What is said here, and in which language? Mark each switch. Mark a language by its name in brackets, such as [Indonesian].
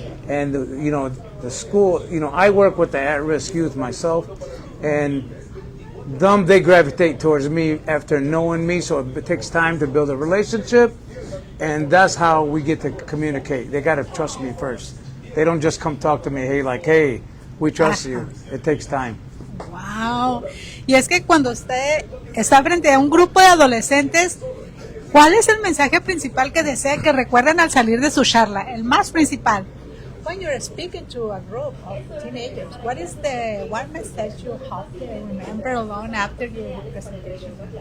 [English] And you know, the school, you know, I work with the at-risk youth myself, and they gravitate towards me after knowing me, so it takes time to build a relationship, and that's how we get to communicate. They got to trust me first. They don't just come talk to me, hey, we trust you. It takes time. Wow. [Spanish] Y es que cuando usted está frente a un grupo de adolescentes, ¿cuál es el mensaje principal que desea que recuerden al salir de su charla? El más principal. [English] When you're speaking to a group of teenagers, what message you hope they remember long after your presentation?